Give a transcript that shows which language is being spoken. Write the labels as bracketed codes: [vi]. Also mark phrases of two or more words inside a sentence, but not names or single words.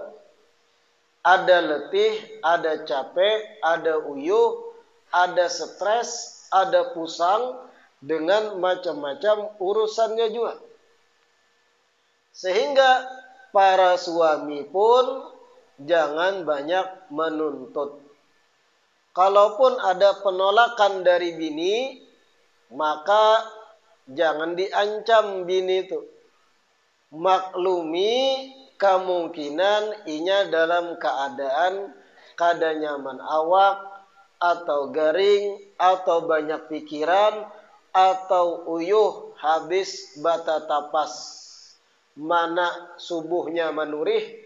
[bjn] Ada letih, ada capek, ada uyuh, ada stres, ada pusang dengan macam-macam urusannya juga. Sehingga para suami pun jangan banyak menuntut. Kalaupun ada penolakan dari bini, maka jangan diancam bini itu. Maklumi kemungkinan inya dalam keadaan kada nyaman awak, atau garing, atau banyak pikiran, atau uyuh habis bata tapas, mana subuhnya manurih.